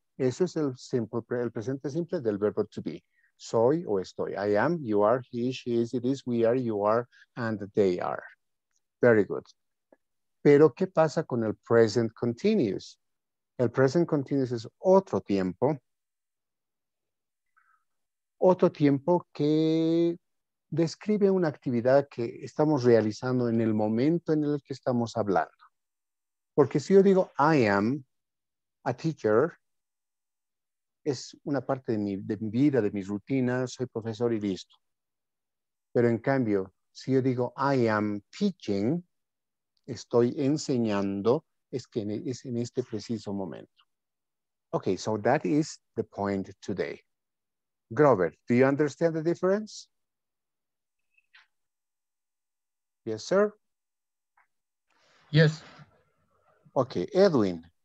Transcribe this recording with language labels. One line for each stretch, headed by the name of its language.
Spanish: Eso es el presente simple del verbo to be. Soy o estoy.
English: I am, you are, he, she is, it is, we are, you are, and they are. Very good.
Spanish: Pero, ¿qué pasa con el present continuous? El present continuous es otro tiempo que describe una actividad que estamos realizando en el momento en el que estamos hablando. Porque si yo digo,
English: I am a teacher,
Spanish: es una parte de mi vida, de mi rutina, soy profesor y listo. Pero en cambio, si yo digo,
English: I am teaching,
Spanish: estoy enseñando, es en este preciso momento.
English: Okay, so that is the point today. Grover, do you understand the difference? Yes, sir? Yes. Okay, Edwin.